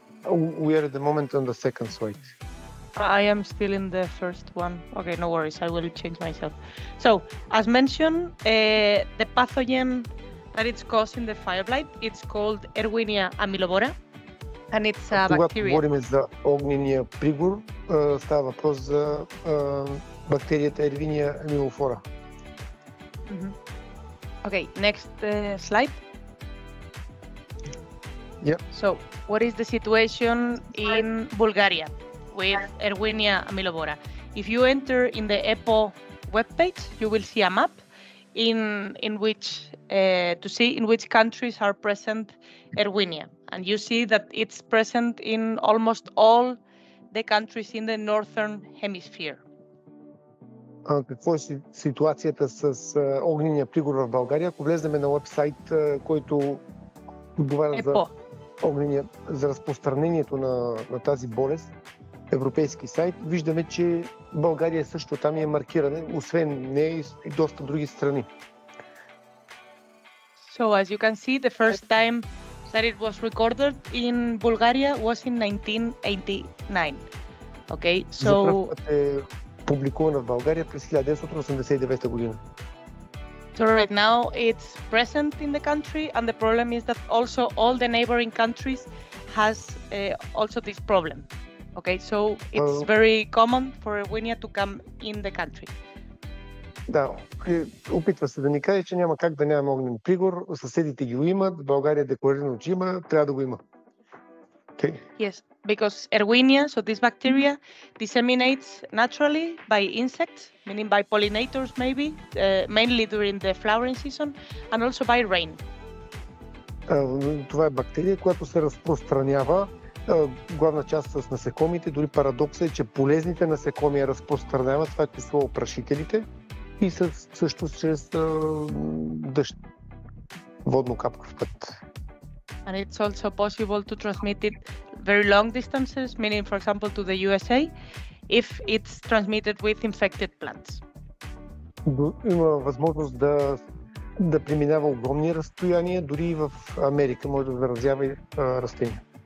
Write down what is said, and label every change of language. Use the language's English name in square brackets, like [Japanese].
[English] We are at the moment on the second slide. I am still in the first one. Okay, no worries, I will change myself. So, as mentioned, the pathogen that it's causing the fire blight, it's called Erwinia amylovora, and it's a [Bulgarian] Когато [English] bacteria. [Bulgarian] говорим за огнения пригор, става въпрос за бактерията Erwinia amylophora. [English] Okay, next slide. Yeah. So, what is the situation in Bulgaria with Erwinia amylovora? If you enter in the EPO webpage, you will see a map in which to see in which countries are present Erwinia, and you see that it's present in almost all the countries in the northern hemisphere. [Bulgarian] Какво е ситуацията с огнения пригор в България? Ако влезнем на уебсайт, който отговаря за разпространението на тази болест, европейски сайт, виждаме, че България също там е маркирана, освен нея и доста други страни. [English] So as you can see, the first time that it was recorded in Bulgaria was in 1989. Okay, so [Bulgarian] за първ път е публикувана в България през 1989 година. [English] So right now it's present in the country, and the problem is that also all the neighboring countries has also this problem. Okay, so it's very common for Erwinia to come in the country. [Bulgarian] Да, опитва се да ни каже, че няма как да нямаме огнен пригор, съседите ги имат, България е декларирано, че има, трябва да го има. [English] Okay. Yes, because Erwinia, so this bacteria, disseminates naturally by insects, meaning by pollinators maybe, mainly during the flowering season, and also by rain. [Bulgarian] Това е бактерия, която се разпространява главна част с насекомите. Дори парадоксът е, че полезните насекоми я разпространяват, това число опрашителите, и също чрез дъжд, водно капкав път. [English] And it's also possible to transmit it very long distances, meaning, for example, to the USA, if it's transmitted with infected plants. [Bulgarian] Има възможност да преминава огромни разстояния, дори и в Америка може да заразява и растения.